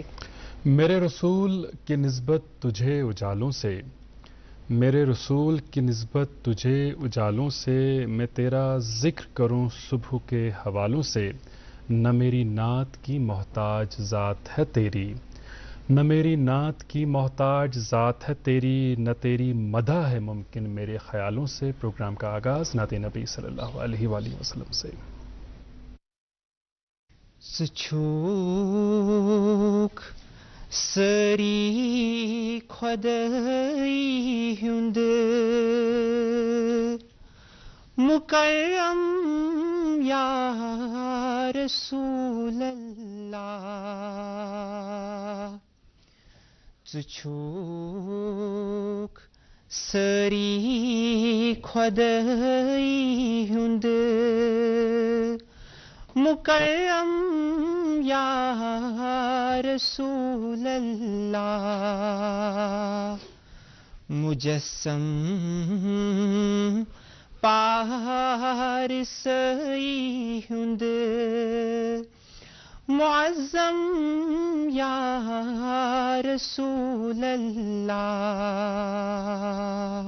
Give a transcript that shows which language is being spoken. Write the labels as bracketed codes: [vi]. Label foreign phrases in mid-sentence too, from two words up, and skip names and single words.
[ur] میرے رسول کی نسبت تجھے اجالوں سے، میرے رسول کی نسبت تجھے اجالوں سے، میں تیرا ذکر کروں صبح کے حوالوں سے. نہ میری نعت کی محتاج ذات ہے تیری، نہ میری نعت کی محتاج ذات ہے تیری، نہ تیری مدح ہے ممکن میرے خیالوں سے. پروگرام کا آغاز نعت نبی [ar] صلى الله عليه وسلم [ur] سے. [ks] सुछूक सरी खुदाई हुंद मुकर्रम [ar] يا رسول الله. [ks] सुछूक सरी खुदाई हुंद मुकर्रम [ar] يا رسول الله. [ks] मुजस्सम पार सई हुंद मुअज़्ज़म [ar] يا رسول الله.